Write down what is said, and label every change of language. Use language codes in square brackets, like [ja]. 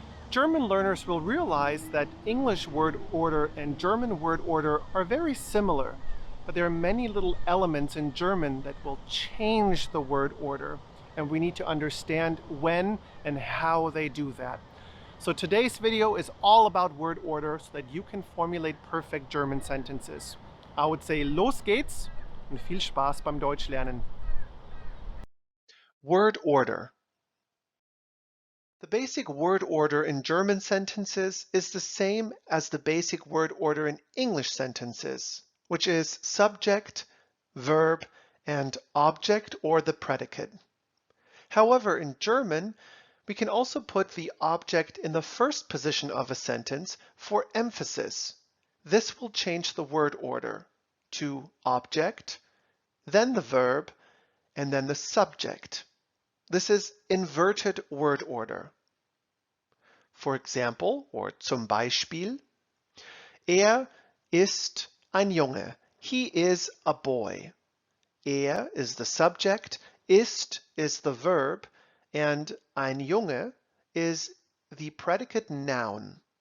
[en] German learners will realize that English word order and German word order are very similar, but there are many little elements in German that will change the word order, and we need to understand when and how they do that. So today's video is all about word order so that you can formulate perfect German sentences. I would say [de] los geht's und viel Spaß beim Deutschlernen. [en] Word order. The basic word order in German sentences is the same as the basic word order in English sentences, which is subject, verb, and object or the predicate. However, in German, we can also put the object in the first position of a sentence for emphasis. This will change the word order to object, then the verb, and then the subject. This is inverted word order. For example, or [de] zum Beispiel, ist ein Junge. [en] He is a boy. Is the subject, ist is the verb, and ein Junge is the predicate noun.